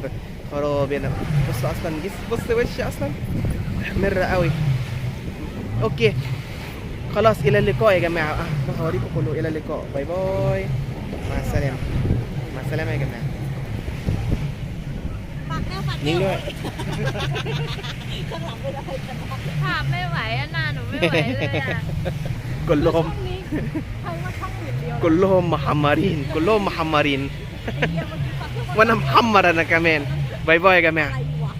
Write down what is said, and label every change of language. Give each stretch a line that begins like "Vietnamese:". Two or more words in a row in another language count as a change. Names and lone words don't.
Arabic: خراب انا بص اصلا بص وشي اصلا محمر قوي. اوكي خلاص، الى اللقاء يا جماعه. هوريكم كله. الى اللقاء، باي باي، مع السلامه، مع السلامه يا جماعه. نينجا
Thai: ภาพไม่ไหวอะหน้าหนูไม่ไหวเลยอะ
Arabic: كلهم محمرين، كلهم محمرين. وانا محمر انا كمان. باي باي يا جماعه.